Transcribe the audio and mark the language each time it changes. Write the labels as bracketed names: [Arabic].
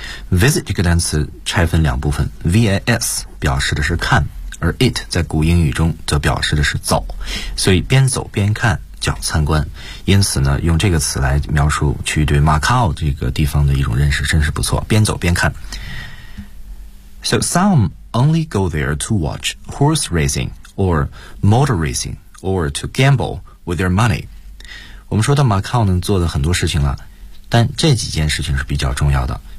[Chinese] Visit 这个单词拆分两部分 VIS 表示的是看而 it 在古英语中则表示的是走所以边走边看叫参观，因此呢，用这个词来描述去对 Macau 这个地方的一种认识，真是不错。边走边看。 [English] So some only go there to watch horse racing or motor racing or to gamble with their money. [Chinese] 我们说到 Macau 呢，做的很多事情了，但这几件事情是比较重要的。